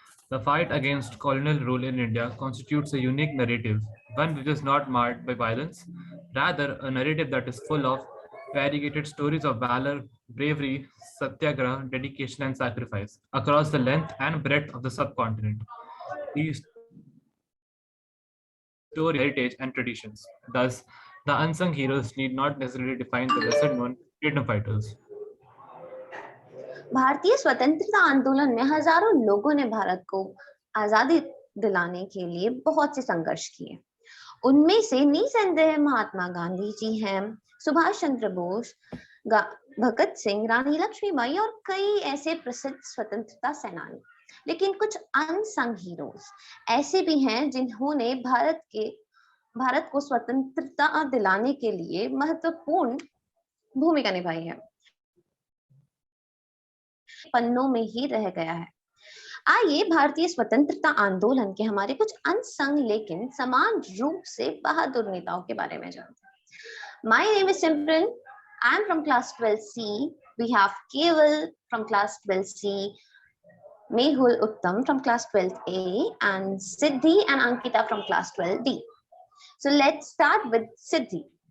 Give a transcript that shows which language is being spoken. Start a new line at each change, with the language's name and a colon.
English: The fight against colonial rule in India constitutes a unique narrative, one which is not marred by violence, rather a narrative that is full of variegated stories of valor, bravery, satyagraha, dedication, and sacrifice across the length and breadth of the subcontinent. These stories heritage and traditions. Thus, the unsung heroes need not necessarily define the lesser known freedom fighters.
Hindi: भारतीय स्वतंत्रता आंदोलन में हजारों लोगों ने भारत को आजादी दिलाने के लिए बहुत से संघर्ष किए। उनमें से निसंदेह महात्मा गांधी जी हैं, सुभाष चंद्र बोस, भगत सिंह, रानी लक्ष्मीबाई और कई ऐसे प्रसिद्ध स्वतंत्रता सेनानी। लेकिन कुछ अनसंग हीरोज ऐसे भी हैं जिन्होंने भारत को स्वतंत्रता दिलाने के लिए महत्वपूर्ण भूमिका निभाई है, पन्नों में ही रह गया है। आइए भारतीय स्वतंत्रता आंदोलन के हमारे कुछ अनसंग लेकिन समान रूप से बहादुर नेताओं के बारे में जानते हैं।
English: My name is Simran. I am from class 12C. We have Keval from class 12C, Mehul Uttam from class 12A, and Siddhi and Ankita from class 12D. So let's start with Siddhi.